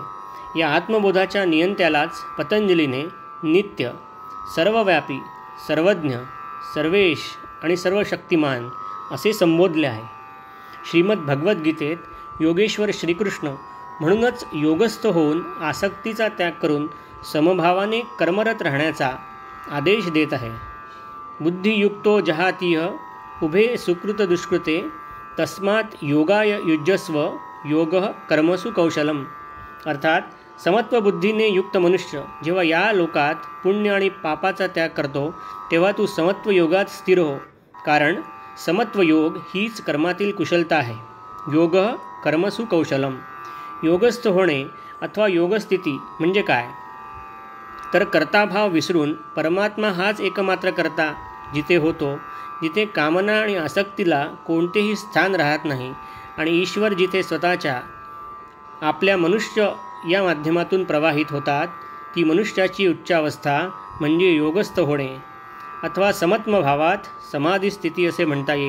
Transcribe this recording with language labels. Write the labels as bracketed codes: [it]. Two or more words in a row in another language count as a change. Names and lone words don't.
[mr] या आत्मबोधाच्या नियंत्यालाच पतंजलीने नित्य, सर्वव्यापी, सर्वज्ञ, सर्वेश आणि सर्वशक्तिमान असे संबोधले आहे. श्रीमद भगवद्गीतेत योगेश्वर श्रीकृष्ण म्हणूनच योगस्थ होऊन आसक्तीचा त्याग करून समभावाने कर्मरत राहण्याचा आदेश देत आहे. [sa] बुद्धियुक्तो जहातीह उभे सुकृत दुष्कृते तस्मात योगाय युज्यस्व योग कर्मसु कौशलम. [mr] अर्थात समत्व बुद्धीने युक्त मनुष्य जेव्हा या लोकात पुण्य आणि पापाचा त्याग करतो तेव्हा तू समत्व योगात स्थिर हो, कारण समत्व योग हीच कर्मातील कुशलता आहे. [sa] योग कर्मसु कौशलम. [mr] योगस्थ होणे अथवा योगस्थिती म्हणजे काय, तर कर्ताभाव विसरून परमात्मा हाच एकमात्र कर्ता जिथे होतो, जिथे कामना आणि आसक्तीला कोणतेही स्थान राहत नाही आणि ईश्वर जिथे स्वतःच्या आपल्या मनुष्य या माध्यमातून प्रवाहित होतात, ती मनुष्याची उच्चावस्था म्हणजे योगस्थ होणे अथवा समत्व भावात समाधी स्थिती असे म्हणता येईल.